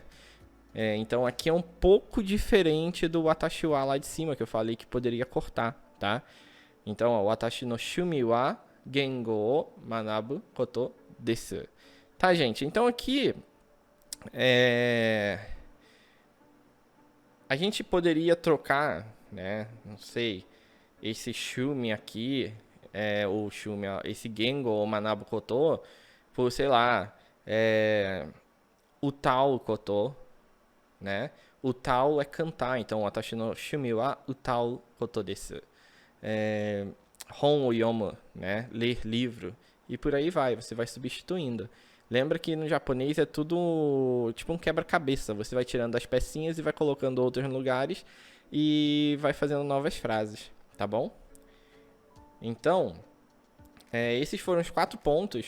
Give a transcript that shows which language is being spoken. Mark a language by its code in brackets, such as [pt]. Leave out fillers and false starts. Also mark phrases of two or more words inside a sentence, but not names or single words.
[pt] Então aqui é um pouco diferente do [ja] 私は [pt] lá de cima, que eu falei que poderia cortar, tá? Então, ó, [ja] 私の趣味は言語を学ぶことです. [pt] Tá, gente? Então aqui a gente poderia trocar, né? Não sei, esse shumi aqui, o shumi, esse [ja] 言語を学ぶこと, [pt] por, sei lá, [ja] 歌うこと, [pt] né? Utau é cantar, então [ja] 私の趣味は歌うことです. 本を読む, [pt] né? Ler livro. E por aí vai, você vai substituindo. Lembra que no japonês é tudo tipo um quebra-cabeça. Você vai tirando as pecinhas e vai colocando outros lugares e vai fazendo novas frases, tá bom? Então, esses foram os 4 pontos.